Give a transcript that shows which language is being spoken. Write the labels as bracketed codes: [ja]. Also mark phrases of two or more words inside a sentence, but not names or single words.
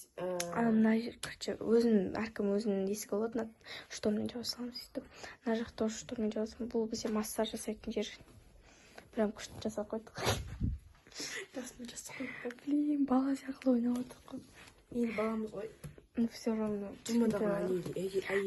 [kk] Мына жер, короче, әркім өзінің есігі болады, штормен жауа саламыз сөйтіп. Мына жақ тоже штормен жауа саламыз. Бұл бізде массаж жасайтын жер. Прям күшті жасап қойдық. Жасын жасап қойдық. Блин, бала сияқты ойнап отырдық қой. енді баламыз ғой. [ru] Ну, все равно. [kk] Жұмадағы әйел.